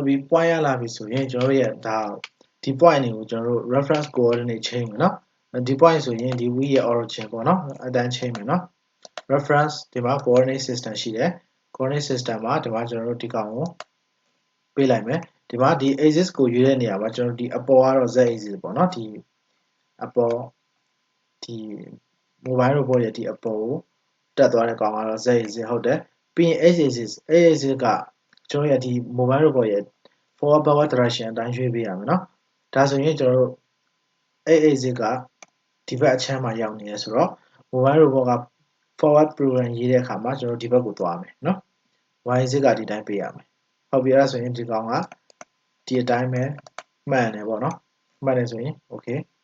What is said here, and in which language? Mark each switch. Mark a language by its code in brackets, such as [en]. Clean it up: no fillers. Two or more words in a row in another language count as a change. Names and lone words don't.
[my] ပြီ point ရလာပြီဆိုရင်ကျွန်တော်တို့ရဲ့ဒါဒီ point တွေကိုကျွန်တော်တို့ [en] reference coordinate [my] ချိန်မယ်เนาะဒီ point ဆိုရင်ဒီ v ရဲ့ origin ပေါ့เนาะအတန်းချိန်မယ်เนาะ reference ဒီမှာ [en] coordinate system [my] ရှိတယ် [en] coordinate system [my] မှာဒီမှာကျွန်တော်တို့ဒီကောင်ကိုပေးလိုက်မယ်ဒီမှာဒီ axis ကိုရွေးတဲ့နေရာမှာကျွန်တော်ဒီအပေါ်ကတော့ [en] z axis [my] ပေါ့เนาะ ဒီအပေါ်ဒီ [en] mobile robot [my] ရဲ့ဒီအပေါ်ကိုတက်သွားတဲ့ကောင်ကတော့ [en] z axis [my] ဟုတ်တယ်ပြီးရင် [en] x axis [my] က ကျွန်တော်ရဲ့ဒီ [en] mobile robot [my] ရဲ့ [en] forward backward direction [my] အတိုင်းရွေးပေးရမယ်เนาะဒါဆိုရင်ကျွန်တော်တို့ [en] x axis [my] ကဒီဘက်အချမ်းမှာရောက်နေရဆိုတော့ [en] mobile robot [my] က [en] forward program [my] ရေးတဲ့အခါမှာကျွန်တော်ဒီဘက်ကိုသွားမယ်เนาะ [en] y axis [my] ကဒီတိုင်းပေးရမယ်ဟုတ်ပြီအဲ့ဒါဆိုရင်ဒီကောင်ကဒီအတိုင်းပဲမှန်တယ်ပေါ့เนาะမှန်တယ်ဆိုရင် okay